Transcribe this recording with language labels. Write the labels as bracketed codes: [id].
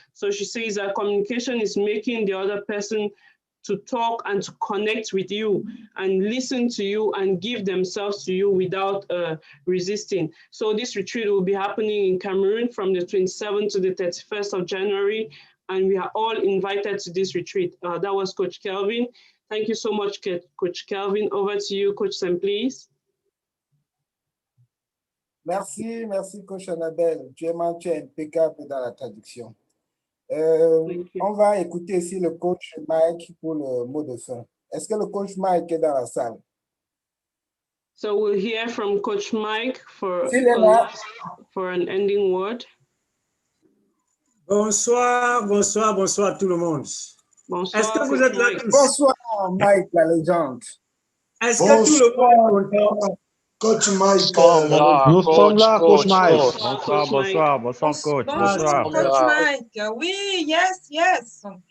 [en] So she says that communication is making the other person to talk and to connect with you and listen to you and give themselves to you without resisting. So this retreat will be happening in Cameroon from the 27th to the 31st of January, and we are all invited to this retreat. That was Coach Kelvin. Thank you so much, Coach Kelvin. Over to you, Coach Sam, please. [fr] Merci, merci, Coach Annabelle. Tu es impeccable dans la traduction. On va écouter ici le coach Mike pour le mot de fin. Est-ce que le coach Mike est dans la salle? [en] So we'll hear from Coach Mike for an ending word. [fr] Bonsoir, bonsoir, bonsoir tout le monde. Bonsoir, est-ce que vous êtes là tous? Bonsoir, Mike, la légende. Est-ce que tout le monde est content? Coach Mike. Nous sommes là, Coach Mike. Bonsoir, bonsoir, Coach. Bonsoir, Coach Mike. Oui, yes.